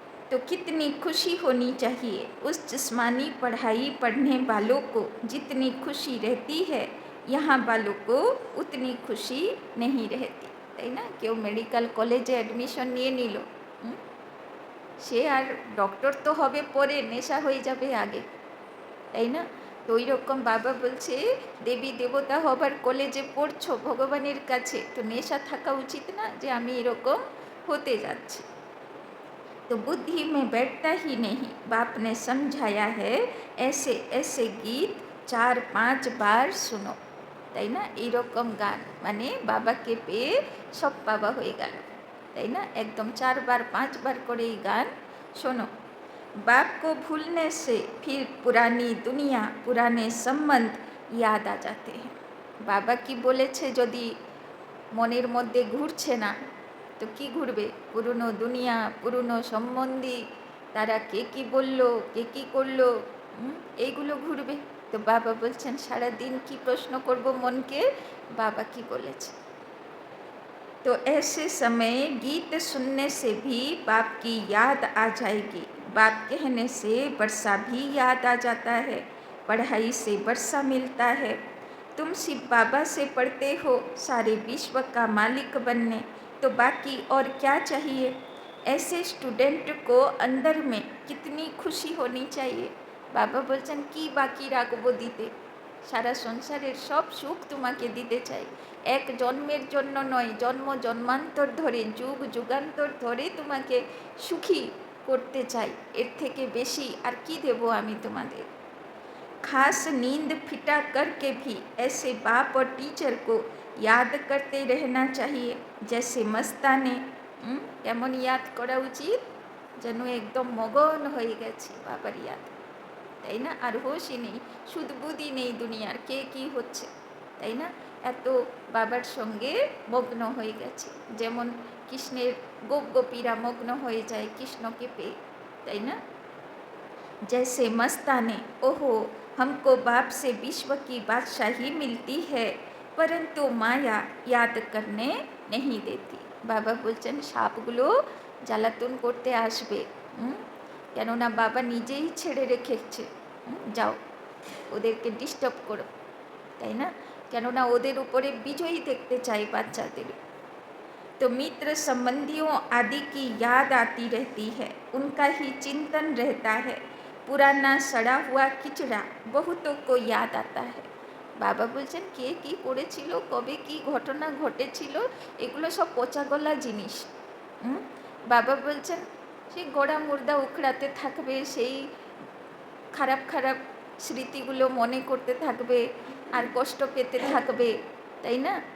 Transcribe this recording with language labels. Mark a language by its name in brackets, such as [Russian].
[Hindi] तो कितनी खुशी होनी चाहिए उस जिस्मानी पढ़ाई पढ़ने वालों को, जितनी खुशी रहती है यहाँ वालों को उतनी खुशी नहीं रहती, [Bangla] তাই না? কেউ মেডিকেল কলেজে অ্যাডমিশন নিয়ে নিল, সে আর ডক্টর তো হবে পরে, নেশা হয়ে যাবে আগে, তাই না? তো ওই রকম বাবা বলছে দেবী দেবতা হবার কলেজে পড়ছো ভগবানের কাছে, তো নেশা থাকা উচিত না যে আমি এরকম হতে যাচ্ছি। [Hindi] तो बुद्धि में बैठता ही नहीं। बाप ने समझाया है ऐसे ऐसे गीत 4-5 बार सुनो, [Bangla] তাই না? এইরকম গান মানে বাবাকে পেয়ে সব পাওয়া হয়ে গেল, তাই না? একদম 4 বার 5 বার করে এই গান শোনো। [Hindi] बाप को भूलने से फिर पुरानी दुनिया पुराने संबंध याद आ जाते हैं। [Bangla] বাবা কি বলেছে যদি মনের মধ্যে ঘুরছে না, তো কি ঘুরবে? পুরনো দুনিয়া, পুরনো সম্বন্ধী, তারা কে কি বলল, কে কি করলো, এইগুলো ঘুরবে। তো বাবা বলছেন সারাদিন কি প্রশ্ন করব মনকে, বাবা কি বলেছে। [Hindi] तो ऐसे समय गीत सुनने से भी बाप की याद आ जाएगी। बाप कहने से वर्षा भी याद आ जाता है, पढ़ाई से वर्षा मिलता है। तुम शिव बाबा से पढ़ते हो सारे विश्व का मालिक बनने, तो बाकी और क्या चाहिए? ऐसे स्टूडेंट को अंदर में कितनी खुशी होनी चाहिए। [Bangla] বাবা বলছেন কি বাকি রাখবো দিতে, সারা সংসারের সব সুখ তোমাকে দিতে চাই, এক জন্মের জন্য নয়, জন্ম জন্মান্তর ধরে, যুগ যুগান্তর ধরে তোমাকে সুখী করতে চাই, এর থেকে বেশি আর কি দেব আমি তোমাদের। [Hindi] खास नींद फिटा करके भी ऐसे बाप और टीचर को याद करते रहना चाहिए जैसे मस्ताने। [Bangla] কেমন ইয়াদ করা উচিত? যেন একদম মগন হয়ে গেছি বাবার ইয়াদ, তাই না? আর হোশই নেই, সুদবুদ্ধি নেই দুনিয়ার কে কি হচ্ছে, তাই না? এত বাবার সঙ্গে মগ্ন হয়ে গেছে, যেমন কৃষ্ণের গোপ গোপীরা মগ্ন হয়ে যায় কৃষ্ণকে পেয়ে, তাই না? [Hindi] जैसे मस्ताने, ओहो हमको बाप से विश्व की बादशाही मिलती है, परंतु माया याद करने नहीं देती। [Bangla] বাবা বলছেন সাপগুলো জ্বালাতন করতে আসবে, কেননা বাবা নিজেই ছেড়ে রেখেছে, যাও ওদেরকে ডিস্টার্ব করো, তাই না? কেননা ওদের উপরে বিজয়ী দেখতে চাই বাচ্চাদের। [Hindi] तो मित्र संबंधियों आदि की याद आती रहती है, उनका ही चिंतन रहता है। पुराना सड़ा हुआ किचड़ा बहुतों को याद आता है। [Bangla] বাবা বলছেন কে কি করেছিল, কবে কি ঘটনা ঘটেছিল, এগুলো সব পচা গলা জিনিস। বাবা বলছেন সেই গোড়া মুর্দা উখড়াতে থাকবে, সেই খারাপ খারাপ স্মৃতিগুলো মনে করতে থাকবে আর কষ্ট পেতে থাকবে, তাই না?